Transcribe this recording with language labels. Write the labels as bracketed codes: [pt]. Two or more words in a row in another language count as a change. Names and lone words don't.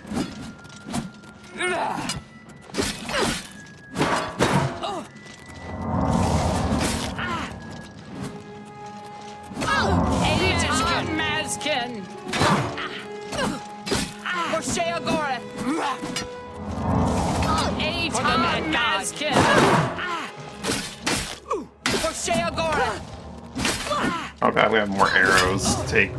[en] Anytime, Maskin! For Sheogorath! Anytime, Maskin! For Sheogorath! Oh god, we have more arrows to take.